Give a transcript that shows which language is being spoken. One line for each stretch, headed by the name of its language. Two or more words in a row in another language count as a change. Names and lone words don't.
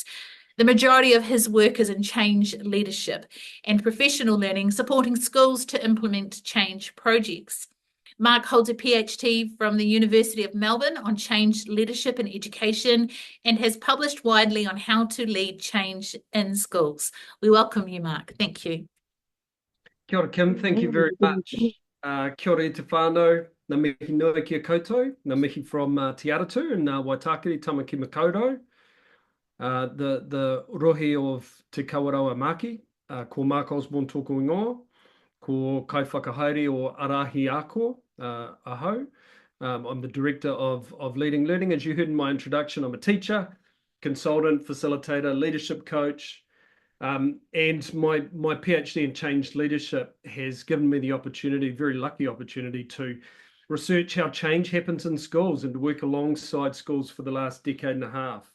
English: The majority of his work is in change leadership and professional learning, supporting schools to implement change projects. Mark holds a PhD from the University of Melbourne on change leadership and education and has published widely on how to lead change in schools. We welcome you, Mark. Thank you.
Māori: Kia ora,
English: Kim. Thank you very much.
Māori: Kia ora te whānau. Ngā mihi nui kia koutou. Ngā mihi
English: from Te Aratu and Waitakere, Tamaki Makaurau.
Māori: The rohi of Te Kawerau Maki, ko Mark Osborne tōku ingoa, ko kai whakahaere o Arahi Ako, ahau.
English: I'm the Director of Leading Learning. As you heard in my introduction, I'm a teacher, consultant, facilitator, leadership coach, and my PhD in change leadership has given me the opportunity, very lucky opportunity, to research how change happens in schools and to work alongside schools for the last decade and a half.